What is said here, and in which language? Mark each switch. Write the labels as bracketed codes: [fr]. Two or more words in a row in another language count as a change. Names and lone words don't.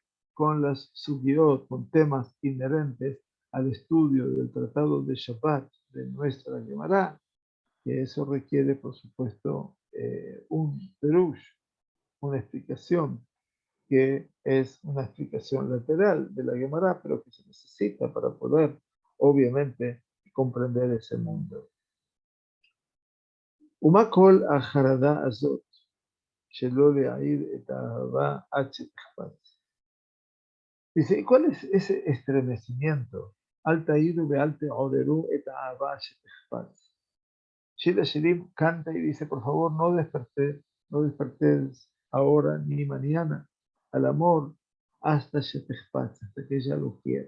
[es] Con las sugiot, con temas inherentes al estudio del tratado de Shabbat de nuestra Gemara, que eso requiere, por supuesto, un perush, una explicación, que es una explicación lateral de la Gemara, pero que se necesita para poder, obviamente, comprender ese mundo. [he] ומה כל החרדה הזאת שלא להעיר את האהבה עד שתחפץ? [es] Dice, ¿y cuál es ese estremecimiento? [he] אל תעירו ואל תעוררו את האהבה שתחפץ. [es] Shila Shirim canta y dice, por favor, no despertes ahora ni mañana al amor hasta shetechpatz, hasta que ella lo quiera.